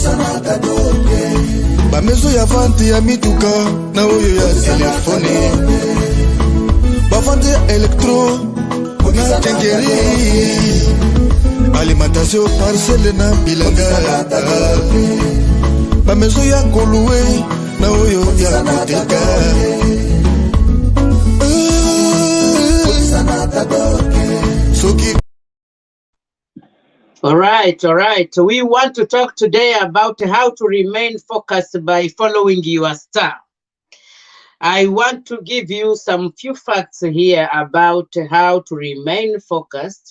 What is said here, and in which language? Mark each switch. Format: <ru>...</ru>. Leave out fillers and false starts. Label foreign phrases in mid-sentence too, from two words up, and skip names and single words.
<ln>bamezo ya vente ya mituka na oyo ya telefone bavente ya elektro na tengeri</ln> <fr>alimentation parcelle</fr> <ln>na bilanga bamezo ya kolue na oyo ya koteka</ln> <en>All right. We want to talk today about how to remain focused by following your star. I want to give you some few facts here about how to remain focused.</en>